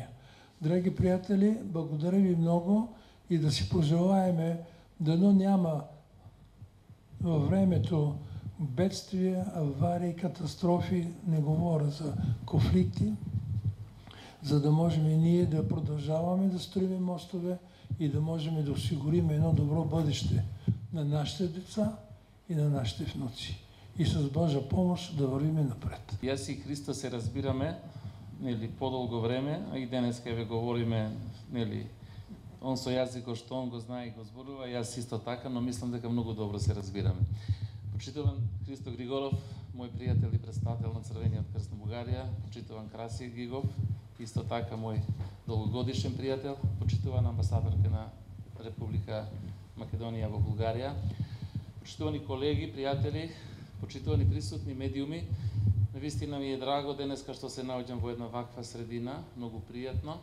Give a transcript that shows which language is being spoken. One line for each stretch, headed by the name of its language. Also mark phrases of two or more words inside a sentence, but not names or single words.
Bulgarian: Драги приятели, благодаря ви много и да си пожелаеме, дано няма във времето бедствия, аварии, катастрофи, не говоря за конфликти, за да можем и ние да продължаваме да строим мостове и да можем да осигурим едно добро бъдеще на нашите деца и на нашите внуци. И с Божа помощ да вървиме напред.
Macedonian: Јас и Христа се разбираме, нели, подолго време, а и денес ве говориме, нели, он со јазикот што он го знае и го зборува, јас исто така, но мислам дека многу добро се разбираме. Почитуван Христо Григоров, мој пријател и представител на Црвениот крст на Бугарија, почитуван Краси Гигов, исто така мој долгогодишен пријател, почитуван амбасадорка на Република Македонија во Бугарија, почитувани колеги, пријатели, почитувани присутни медиуми, навистина ми е драго денеска што се наоѓам во една ваква средина, многу пријатно.